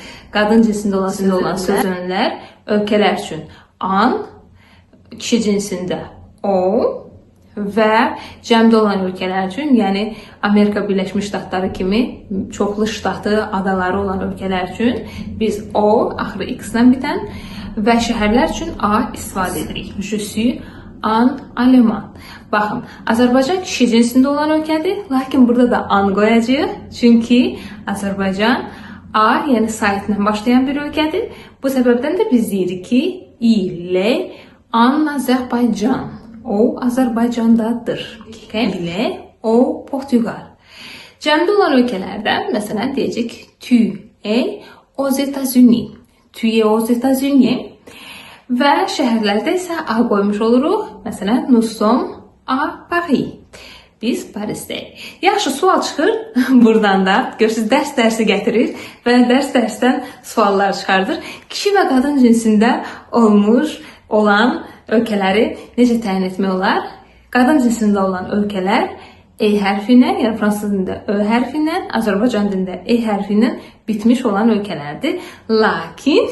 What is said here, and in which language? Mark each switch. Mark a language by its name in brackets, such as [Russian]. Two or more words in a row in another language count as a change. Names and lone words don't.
[Azerbaijani] Qadın cinsində olan sözünlər ölkələr üçün an, kişi cinsində o və cəmdə olan ölkələr üçün, yəni Amerika Birləşmiş Ştatları kimi çoxlu ştatı, adaları olan ölkələr üçün biz o, axırı x-lə bitən və şəhərlər üçün a istifadə edirik. [French] Je suis en allemand. [Azerbaijani] Baxın, Azərbaycan kişi cinsində olan ölkədir, lakin burada da an qoyacağıq. Çünki Azərbaycan a, yəni sayətlə başlayan bir ölkədir. Bu səbəbdən də biz deyirik ki, [French] il est en Azərbaycan. [Azerbaijani] O, Azərbaycandadır. İlə, o, Portugal. Cəmdə olan ölkələrdə, məsələn, deyəcək [French] tu es aux États-Unis. Tu es aux États-Unis. [Azerbaijani] Və şəhərlərdə isə a qoymuş oluruq. Məsələn, [French] nous sommes à Paris. [Azerbaijani] Biz Parisdəyik. Yaxşı, sual çıxır buradan da. Görürsünüz, dərsi gətirir və dərsdən suallar çıxardır. Kişi və qadın cinsində olan ölkələri necə təyin etmək olar? Qadın cinsində olan ölkələr E hərfinə, yəni fransız dilində Ö hərfinə, Azərbaycan dilində E hərfinə bitmiş olan ölkələrdir.